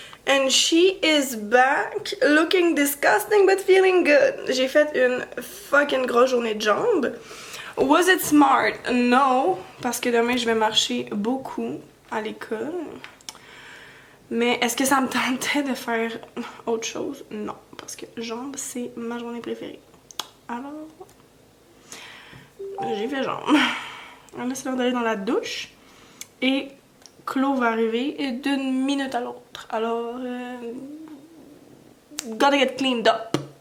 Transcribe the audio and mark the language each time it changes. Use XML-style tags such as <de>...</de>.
<en>And she is back, looking disgusting but feeling good.</en> <fr>J'ai fait une fucking grosse journée de jambes.</fr> <en>Was it smart?</en> <fr>No, parce que demain je vais marcher beaucoup à l'école. Mais est-ce que ça me tentait de faire autre chose? Non, parce que jambes, c'est ma journée préférée. Alors, j'ai fait jambes. Là, c'est l'heure d'aller dans la douche. Et Chloé va arriver d'une minute à l'autre.</fr> <en>Alors, gotta get cleaned up.</en>